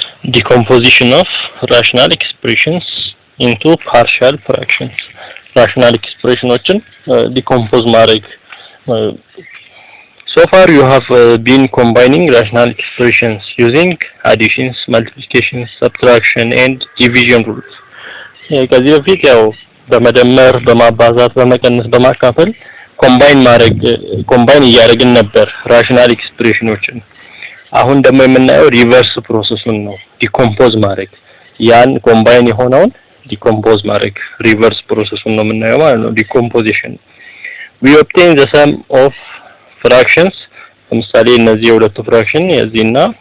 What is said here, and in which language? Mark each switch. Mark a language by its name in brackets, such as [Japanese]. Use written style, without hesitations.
[English] decomposition of rational expressions into partial fractions. Rational expressions decompose ማድረግ. So far you have been combining rational expressions using additions, multiplications, subtraction and division rules. [Amharic] ከዚህ በፊት ያው በመደመር በማባዛት በመቀነስ በማካፈል ኮምባይን እያደረግን ነበር [English] rational expressions. [Amharic] አሁን ደግሞ የምናየው ሪቨርስ ፕሮሰሱን ነው ዲኮምፖዝ ማድረግ ያን ኮምባይን የሆነውን ዲኮምፖዝ ማድረግ ሪቨርስ ፕሮሰሱን ነው የምናየው ማለት ነው ዲኮምፖዚሽን [English] we obtain the sum of fractions [Amharic] ለምሳሌ እነዚህ የሁለቱ ፍራክሽን የዚህና